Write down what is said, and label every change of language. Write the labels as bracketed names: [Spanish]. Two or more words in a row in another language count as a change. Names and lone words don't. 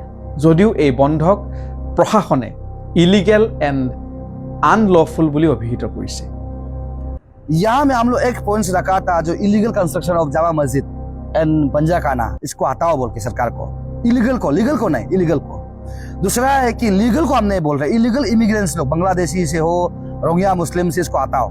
[Assamese] যদিও এই বন্ধক প্ৰশাসনে [English] illegal and unlawful [Assamese] বুলি অভিহিত কৰিছে। [Hindi] यहाँ में हम लोग एक पॉइंट्स रखा था, जो [English] illegal construction of Jama Masjid and Panjakhana, [Hindi] इसको हटाओ बोल के सरकार को, इलीगल को, लीगल को नहीं, इलीगल को। दूसरा है कि लीगल को हम नहीं बोल रहे, [English] illegal immigrants [Hindi] लोग बांग्लादेशी से हो, रोहिंग्या मुस्लिम से, इसको हटाओ।